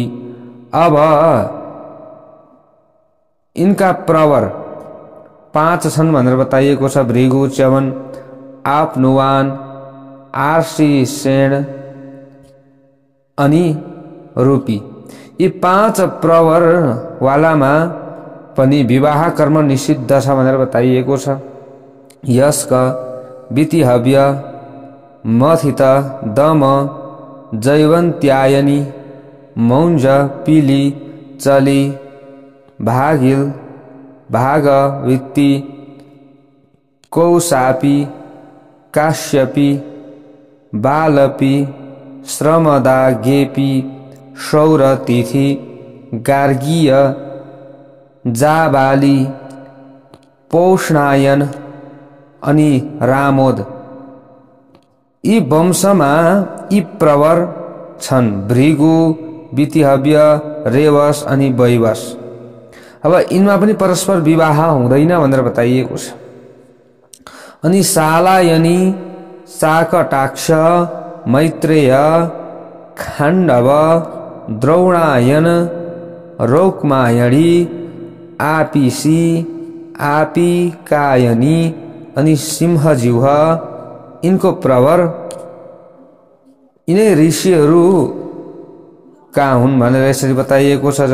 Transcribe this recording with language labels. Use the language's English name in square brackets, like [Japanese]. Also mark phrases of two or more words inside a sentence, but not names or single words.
[Nepali] अब इनका प्रवर 5 छन् भनेर बताइएको छ। भृगु, च्यवन, आफ्नुवान, आर्टिसेण अनि रूपी। यी 5 प्रवर वालामा पनि विवाह कर्म निषिद्ध छ भनेर बताइएको छ। यस्क, वितिहव्य, मथित, दम, जैवन्त्यायनी, मौञ्ज, पीली, चली, भागिल, भागवित्ती, कौशापी, काश्यपी, बालपी, श्रमदा, गेपी, सौरतिथि, गार्गीय, जाबाली, पौष्णायन अनि रामोद। यी वंशमा यी प्रवर छन्। भृगु, वितिहव्य, रेवस अनि वैवस। अब यिनमा पनि परस्पर विवाह हुँदैन भनेर बताइएको छ। अनि शालायनी, शाकटाक्ष, मैत्रेय, खाण्डव, द्रौणायन, रौक्मायणी, आपिसी, आपिकायनी अनि सिंहजिह्व यिनको प्रवर यिनै ऋषिहरू का हुन् भनेर यसरी बताइएको छ।